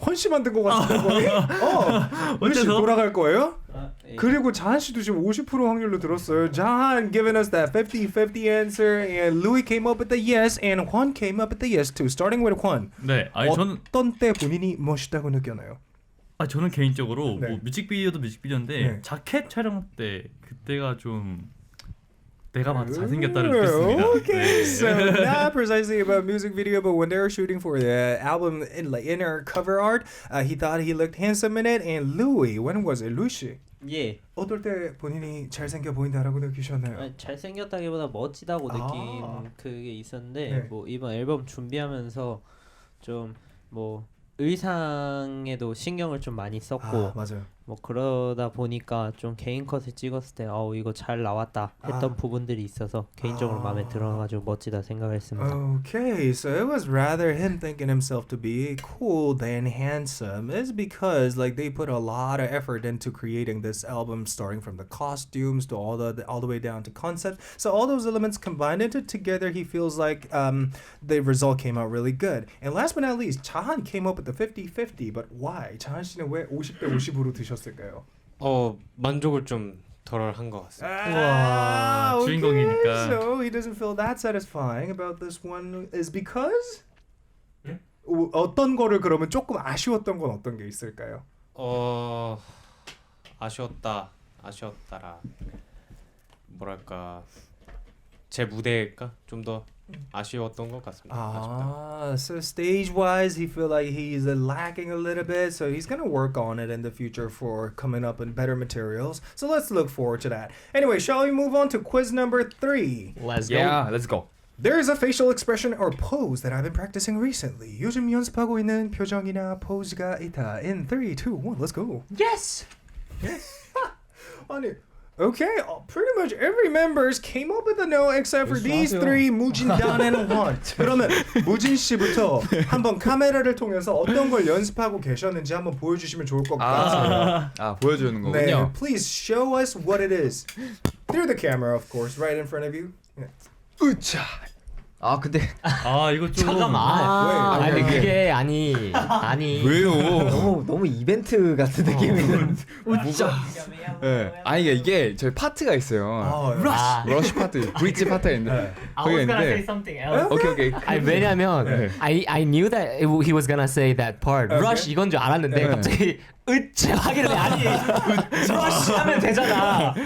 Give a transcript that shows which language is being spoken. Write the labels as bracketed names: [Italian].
[Korean] 헌 씨 만든 것 같은데 거의? 헌 씨 어째서? 돌아갈 거예요? 예. 그리고 자한 씨도 지금 50% 확률로 들었어요. [English] Jahan giving us that 50-50 answer, and Louis came up with the yes, and Juan came up with the yes too. Starting with Juan. [Korean] 네, 아니 저는 어떤 때 본인이 멋있다고 느껴나요? 저는 개인적으로 네. 뭐 뮤직비디오도 뮤직비디오인데 네. 자켓 촬영 때 그때가 좀 내가 봐도 잘생겼다를 느꼈습니다. [English] Okay, so not precisely about music video, but when they were shooting for the album in her cover art, he thought he looked handsome in it. And Louis, when was it? Louis 씨, [Korean] 예. 어떨 때 본인이 잘생겨 보인다라고 느끼셨나요? 아니, 잘생겼다기보다 멋지다고 느낀 그게 있었는데 네. 뭐 이번 앨범 준비하면서 좀 뭐 의상에도 신경을 좀 많이 썼고 맞아요. 뭐 그러다 보니까 좀 개인 컷을 찍었을 때 이거 잘 나왔다 했던 부분들이 있어서 개인적으로 마음에 들어가지고 멋지다 생각했습니다. [English] Okay, so it was rather him thinking himself to be cool than handsome. It's because like they put a lot of effort into creating this album, starting from the costumes to all the way down to concept. So all those elements combined into together, he feels like the result came out really good. And last but not least, Jahan came up with the 50-50. But why? [Korean] Jahan 씨는 왜 50대 50으로 드셨을까요? 만족을 좀 덜 한 것 같습니다. 우와, [English] okay. [Korean] 주인공이니까. [English] So he doesn't feel that satisfying about this one is because [Korean] 어떤 거를 그러면 조금 아쉬웠던 건 어떤 게 있을까요? 아쉬웠다라 뭐랄까 제 무대가 좀 더 아쉬웠던 것 같습니다. 아쉽다. [English] So stage-wise, he feel like he's lacking a little bit, so he's gonna work on it in the future for coming up in better materials. So let's look forward to that. Anyway, shall we move on to quiz number 3? Let's go. Yeah, let's go. There is a facial expression or pose that I've been practicing recently. [Korean] 요즘 연습하고 있는 표정이나 포즈가 있다. [English] In 3, 2, 1, let's go. Yes. 아니, okay, pretty much every members came up with a no except for these three, 무진, 단, and Juan. [Korean] 그러면 무진 씨부터 한번 카메라를 통해서 어떤 걸 연습하고 계셨는지 한번 보여주시면 좋을 것 같아요. 보여주는 네, 거군요. [English] please show us what it is. Through the camera, of course, right in front of you. Yeah. [Korean] 으차. 근데 이거 좀 잠깐만. 왜? 아니 그게 아니. 왜요? 너무 이벤트 같은 느낌이. 네. 이게 저희 파트가 있어요. 러쉬 파트, 브릿지 파트가 있는데 [English] I was gonna say something else. 오케이. [Korean] 아니 왜냐면 네. [English] I knew that he was gonna say that part. [Korean] Rush 이건 줄 알았는데 갑자기 으짜 하길래 아니 rush 하면 되잖아.